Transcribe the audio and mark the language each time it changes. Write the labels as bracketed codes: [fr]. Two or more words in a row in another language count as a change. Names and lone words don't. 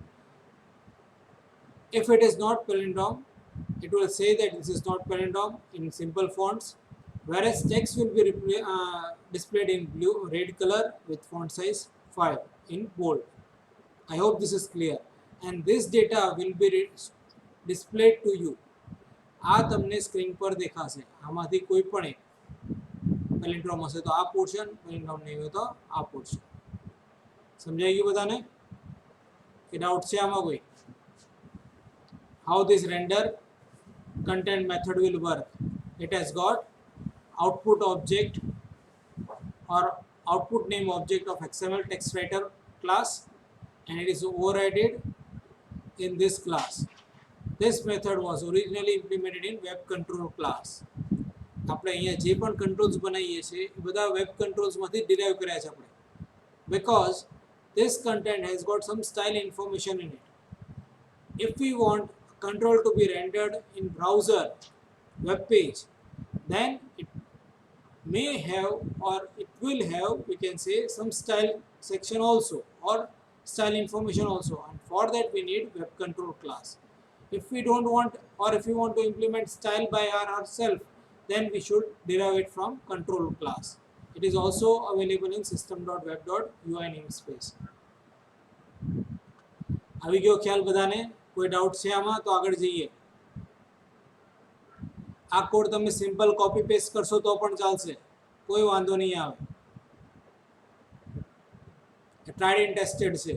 [en] If it is not palindrome, it will say that this is not palindrome in simple fonts, whereas text will be displayed in blue red color with font size 5 in bold. I hope this is clear. And this data will be displayed to you. [gu] આ તમને સ્ક્રીન પર દેખાશે. આમાંથી કોઈ પણ એક પેલિન્ડ્રોમ હશે તો આ પોર્શન, પેલિન્ડ્રોમ નહીં હોય તો આ પોર્શન. સમજાઈ ગયું બધાને? કે ડાઉટ છે આમાં કોઈ? [en] How this render content method will work? It has got output object or output name object of XML text writer class, and it is overridden in this class. This method was originally implemented in web control class. [gu] આપણે અહીંયા જે પણ controls બનાવીએ છીએ એ બધા [en] web controls [gu] માંથી derive કર્યા છે આપણે, [en] because this content has got some style information in it. If we want control to be rendered in browser web page, then it may have, or it will have, we can say, some style section also, or style information also, and for that we need web control class. If we don't want, or if we want to implement style by ourselves, then we should derive it from control class. It is also available in system.web.ui namespace. [gu] આવી ગયો ખ્યાલ બધાને? કોઈ ડાઉટ છે આમાં? તો આગળ જઈએ. આ કોડ તમે [en] simple copy paste [gu] કરશો તો પણ ચાલશે, કોઈ વાંધો નહીં આવે. [en] tried and tested છે.